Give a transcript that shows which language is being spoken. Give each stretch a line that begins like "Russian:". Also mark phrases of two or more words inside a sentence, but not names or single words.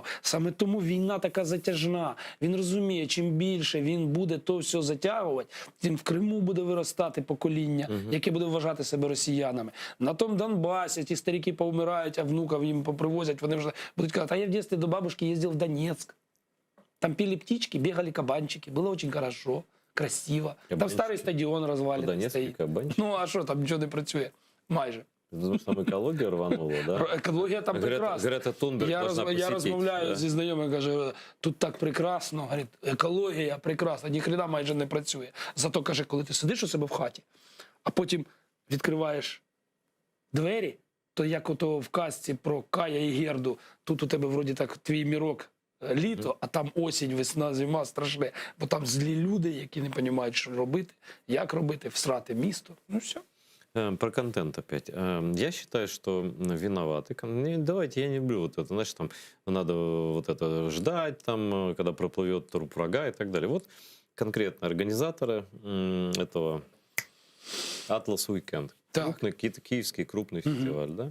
Ukrainian: Саме тому війна така затяжна. Він розуміє, чим більше він буде то все затягувати, тим в Криму буде виростати покоління, яке буде вважати себе росіянами. На тому Донбасі ті старики повмирають, а внуків їм попривозять, вони вже будуть казати, а я в дитинстві до бабушки їздив в Донецьк.
Russian: Там пили птички, бегали кабанчики, было очень хорошо, красиво.
Ukrainian: Там
Russian: Кабанчики.
Ukrainian: старий стадіон розвалений
Russian: Донецкий
Ukrainian: стоїть.
Russian: кабанчик.
Ukrainian: Ну а що, там нічого не працює? Майже.
Russian: Потому что там экология рванула, да?
Ukrainian: Екологія там прекрасна.
Russian: Грета Тунберг должна
Ukrainian: Я
Russian: посетить.
Ukrainian: розмовляю
Russian: да.
Ukrainian: зі знайомим, каже, тут так прекрасно, говорить, екологія прекрасна, ніхрена майже не працює. Зато, каже, коли ти сидиш у себе в хаті, а потім відкриваєш двері, то як ото в казці про Кая і Герду, тут у тебе вроді так твій мірок літо, а там осінь, весна, зима страшне. Бо там злі люди, які не розуміють, що робити, як робити, всрати місто. Ну все.
Russian: Про контент опять. Я считаю, что виноваты. Давайте, я не люблю вот это, знаешь, там надо вот это ждать, там, когда проплывет труп врага и так далее. Вот конкретно организаторы этого Atlas Weekend. Так. Крупный, киевский крупный фестиваль, да?